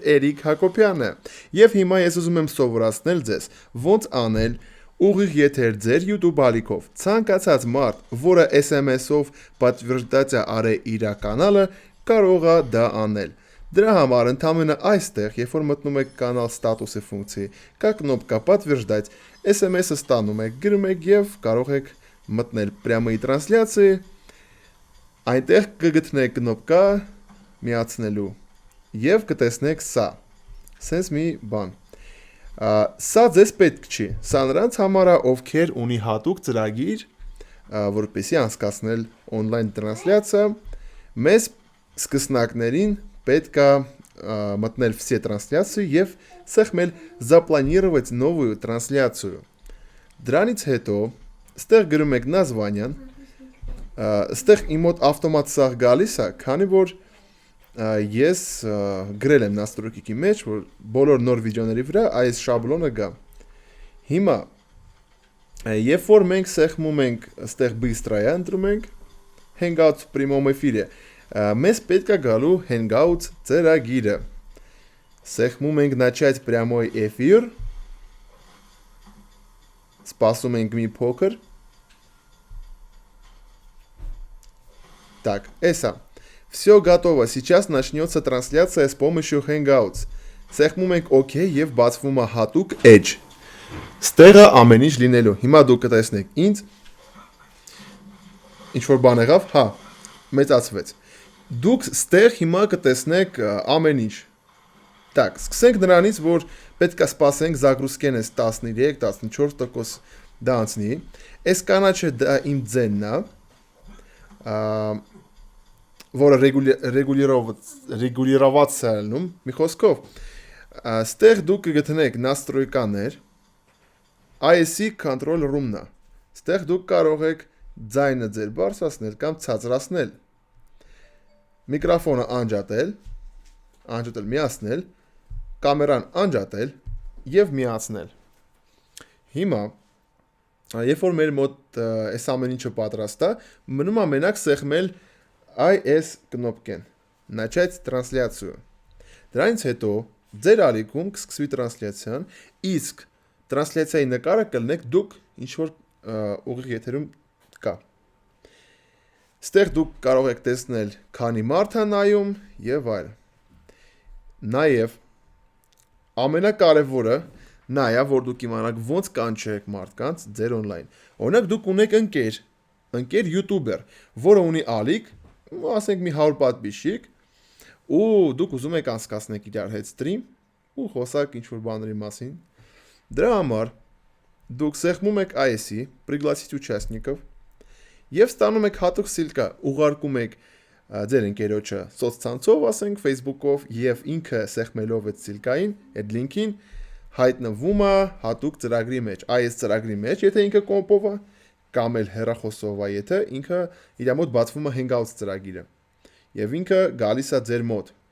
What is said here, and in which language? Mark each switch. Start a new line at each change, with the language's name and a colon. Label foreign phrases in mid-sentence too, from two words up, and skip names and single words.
Armenian: Էրիկ Հակոբյանը, եւ հիմա ես ուզում եմ սովորացնել ձեզ ոնց անել ուղիղ եթեր ձեր YouTube ալիքով։ Ցանկացած մարդ, որը SMS-ով պատվիրտացիա արե իր կանալը, կարող է դա անել։ Դրա համար ընդամենը այստեղ, երբ որ մտնում եք կանալ ստատուսի ֆունկցիի, կա կնոպկա պատվիրտать, SMS-ը ստանում եք, գրում եք եւ կարող եք մտնել
Russian: прямой трансляции,
Armenian: այնտեղ կգտնեք կնոպկա միացնելու եւ կտեսնեք սա։ Սենց մի բան։ Սա ձեզ պետք չի։ Սա նրանց համար է, ովքեր ունի հատուկ ծրագիր, որպեսզի անցկացնել on-line трансляция, մեզ սկսնակներին պետք է մտնել
Russian: все трансляции
Armenian: եւ սեղմել
Russian: запланировать новую трансляцию։
Armenian: Դրանից հետո ստեղ գրում եք название, ստեղ իմ մոտ ավտոմատ սա գալիս է, քանի որ ես գրել եմ настройки մեջ, որ բոլոր նոր վիդեոների վրա այս շաբլոնը գա։ Հիմա երբ որ մենք սեղմում ենք ստեղ быстрая ընտրում ենք Hangouts
Russian: в прямом эфире,
Armenian: մեզ պետք է գալու Hangouts ծրագիրը։ Սեղմում ենք
Russian: начать прямой эфир,
Armenian: սպասում ենք մի փոքր։ Так, эса.
Russian: Все готово. Сейчас начнется трансляция с помощью Hangouts.
Armenian: Սեղմում ենք OK եւ բացվում է հատուկ edge։ Ստեղը ամեն ինչ լինելու։ Հիմա դուք կտեսնեք ինձ ինչ որ բան եղավ, հա, մեծացվեց։ Դուք ստեղ հիմա կտեսնեք ամեն ինչ։ Так, սկսենք նրանից, որ պետք է սպասենք загрузкեն էս 13-14% դա անցնի։ Այս կանաչը դա իմ ձենն է, որը ռեգուլիրovat է անում, մի խոսքով, ստեղ դուք կգտնեք настройկաներ, ISC control room-ն է, ստեղ դուք կարող եք ձայնը ձեր բարձրացնել կամ ցածրացնել, միկրոֆոնը անջատել, միացնել, կամերան անջատել եւ միացնել։ Հիմա, երբ որ մեր մոտ այս ամեն ինչը պատրաստ է, մնում է մենակ սեղմել IS կնոպկեն,
Russian: начать
Armenian: трансляцию։ Դրանից հետո ձեր ալիքում կսկսվի տրանսլյացիան, իսկ տրանսլյացիայի նկարը կլնեք դուք ինչ որ ուղիղ եթերում կա։ Ստեղ դուք կարող եք տեսնել քանի մարդ է նայում եւ այլ։ Նաեւ ամենակարևորը նա է, որ դուք իմանաք ոնց կանչեք մարդկանց ձեր on-line։ Օրինակ դուք ունեք ընկեր YouTuber, որը ունի ալիք, ասենք մի 100 պատվիշիկ, ու դուք ուզում եք անցկացնեք իրար հետ ստրիմ ու խոսակ ինչ-որ բաների մասին։ Դրա համար դուք սեղմում եք
Russian: ISC, пригласить участников,
Armenian: եւ ստանում եք հատուկ սիլկա, ուղարկում եք ձեր ընկերոջը սոցցանցով, ասենք Facebook-ով եւ ինքը սեղմելով այդ սիլկային, այդ լինքին հայտնվում է հատուկ ծրագրի մեջ, IS ծրագրի մեջ, եթե ինքը կոմպով է, կամ էլ հեռախոսով է, եթե ինքը իր մոտ բացվում է Hangouts ծրագիրը։ Եվ ինքը գալիս է ձեր մոտ։